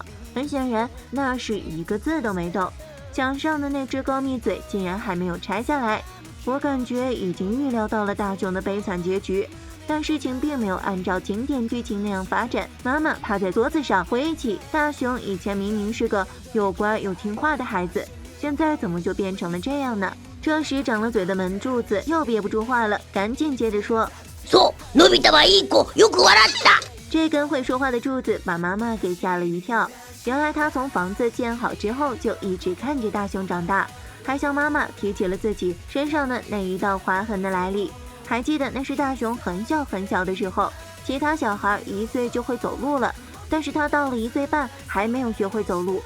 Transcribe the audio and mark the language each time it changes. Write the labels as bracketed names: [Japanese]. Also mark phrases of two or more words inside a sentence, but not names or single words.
[Chinese] 很显然，那是一个字都没动。墙上的那只高密嘴竟然还没有拆下来，我感觉已经预料到了大熊的悲惨结局，但事情并没有按照经典剧情那样发展。妈妈趴在桌子上回忆起大熊以前明明是个又乖又听话的孩子，现在怎么就变成了这样呢？这时长了嘴的门柱子又憋不住话了，赶紧接着说： [Japanese] そう、のび太はいい子、よく笑った。 [Chinese] 这根会说话的柱子把妈妈给吓了一跳，原来他从房子建好之后就一直看着大熊长大，还向妈妈提起了自己身上的那一道划痕的来历。还记得那是大熊很小很小的时候，其他小孩1岁就会走路了，但是他到了1岁半还没有学会走路。